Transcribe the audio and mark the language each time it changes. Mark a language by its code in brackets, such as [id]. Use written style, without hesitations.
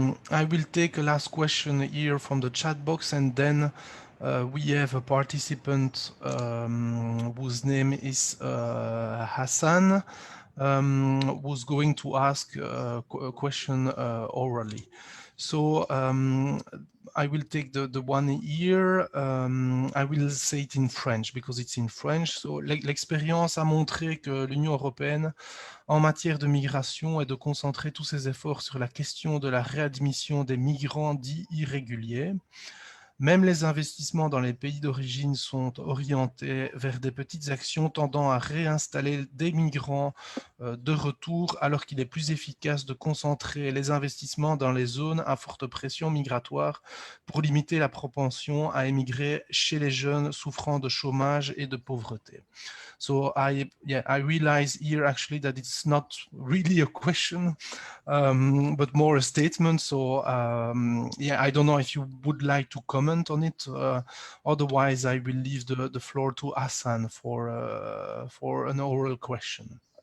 [en] I will take a last question here from the chat box, and then we have a participant whose name is Hassan, who's going to ask a question orally. So I will take the one here. I will say it in French because it's in French. [fr] So l'expérience a montré que l'Union européenne, en matière de migration, est de concentrer tous ses efforts sur la question de la réadmission des migrants dits irréguliers. Même les investissements dans les pays d'origine sont orientés vers des petites actions tendant à réinstaller des migrants de retour, alors qu'il est plus efficace de concentrer les investissements dans les zones à forte pression migratoire pour limiter la propension à émigrer chez les jeunes souffrant de chômage et de pauvreté. [en] So I realize here actually that it's not really a question, but more a statement. So yeah, I don't know if you would like to comment on it. Otherwise, I will leave the floor to Hassan for an oral question.